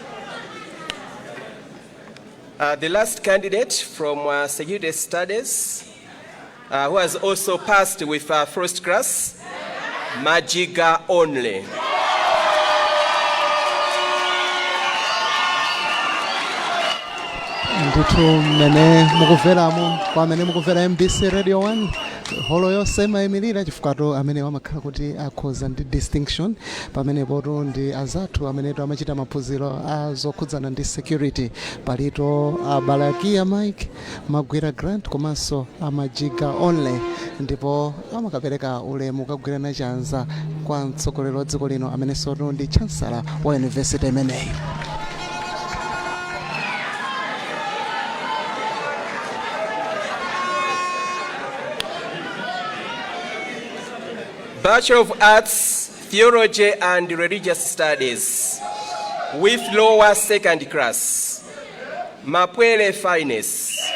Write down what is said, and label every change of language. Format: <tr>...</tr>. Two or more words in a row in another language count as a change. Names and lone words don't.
<en>The last candidate from Security Studies who has also passed with first class, Majiga only.</en> <ny>Ndithu mmene mukumveramo kwa amene mukumvera MBC Radio 1 holo yonse imayimirira chifukwa amene amakhala kuti akhoza ndi distinction pamenepo ndi azathu amene amachita maphunziro azokhudzana ndi security palito Balakia Mike, Magwira Grant komanso Majiga only, ndipo amakapereka ulemu kagwirana chanza kwa mtsogoleri wa dziko lino amene soto ndi chancellor wa university imeneyi.</ny> <en>Bachelor of Arts, Theology and Religious Studies with lower second class, Mapwele Finest.</en>